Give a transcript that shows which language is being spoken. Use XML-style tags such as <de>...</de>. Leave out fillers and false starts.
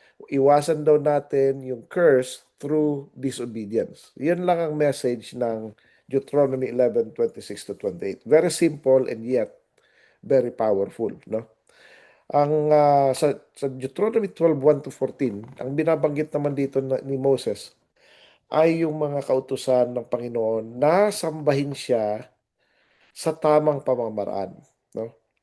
<tl>Iwasan daw natin yung</tl> <en>curse through disobedience.</en> <tl>Yun lang ang message ng Deuteronomy 11:26 to 28.</tl> <en>Very simple and yet very powerful, no?</en> <tl>Sa Deuteronomy 12:1 to 14, ang binabanggit naman dito ni Moses ay yung mga kautusan ng Panginoon na sambahin siya sa tamang pamamaraan, no?</tl>